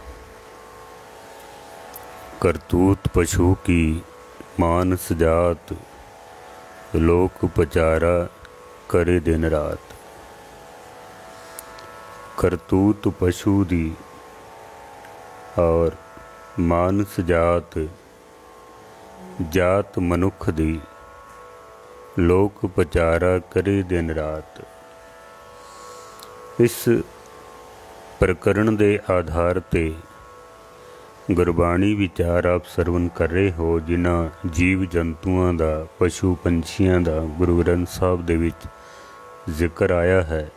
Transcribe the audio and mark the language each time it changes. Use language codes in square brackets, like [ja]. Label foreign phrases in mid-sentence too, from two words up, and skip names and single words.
[pa] ਕਰਤੂਤ ਪਸ਼ੂ ਕੀ ਮਾਨਸ ਜਾਤ ਲੋਕ ਪਚਾਰਾ ਕਰੇ ਦਿਨ ਰਾਤ। ਕਰਤੂਤ ਪਸ਼ੂ ਦੀ ਔਰ ਮਾਨਸ ਜਾਤ ਜਾਤ ਮਨੁੱਖ ਦੀ ਲੋਕ ਪਚਾਰਾ ਕਰੇ ਦਿਨ ਰਾਤ। ਇਸ ਪ੍ਰਕਰਣ ਦੇ ਆਧਾਰ ਤੇ ਗੁਰਬਾਣੀ ਵਿਚਾਰ ਆਪ ਸਰਵਣ ਕਰ ਰਹੇ ਹੋ, ਜਿਨ੍ਹਾਂ ਜੀਵ ਜੰਤੂਆਂ ਦਾ ਪਸ਼ੂ ਪੰਛੀਆਂ ਦਾ ਗੁਰੂ ਗ੍ਰੰਥ ਸਾਹਬ ਦੇ ਵਿਚ ਜ਼ਿਕਰ ਆਇਆ ਹੈ।